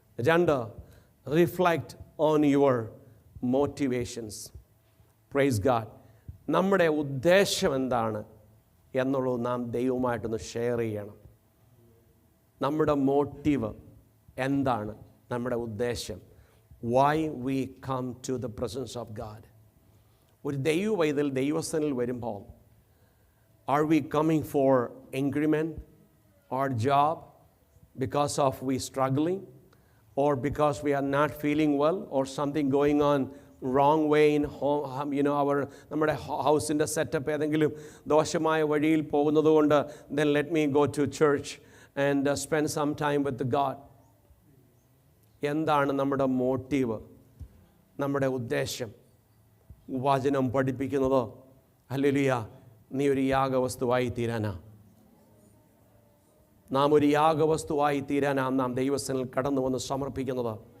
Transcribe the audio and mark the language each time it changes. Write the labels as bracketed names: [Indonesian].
[English] 2, reflect on your motivations. Praise God. [Malayalam] നമ്മുടെ ഉദ്ദേശം എന്താണ് എന്നുള്ളത് നാം ദൈവമായിട്ടൊന്ന് ഷെയർ ചെയ്യണം. നമ്മുടെ മോട്ടീവ് എന്താണ്, നമ്മുടെ ഉദ്ദേശം. [English] Why we come to the presence of God. [Malayalam] ഒരു ദൈവ പൈതൽ ദൈവസ്ഥനിൽ വരുമ്പോൾ, [English] are we coming for increment or job because of we struggling, or because we are not feeling well, or something going on wrong way in home, [Malayalam] നമ്മുടെ ഹൗസിൻ്റെ setup ഏതെങ്കിലും ദോഷമായ വഴിയിൽ പോകുന്നത് കൊണ്ട്, [English] then let me go to church and spend some time with God. [Malayalam] എന്താണ് നമ്മുടെ motive, നമ്മുടെ ഉദ്ദേശം? വചനം പഠിപ്പിക്കുന്നത് ഹല്ലേലൂയ, നീ ഒരു യാഗവസ്തുവായി തീരാനാ, നാം ഒരു യാഗവസ്തുവായി തീരാനാണ് നാം ദൈവസ്ഥനിൽ കടന്നു വന്ന് സമർപ്പിക്കുന്നത്.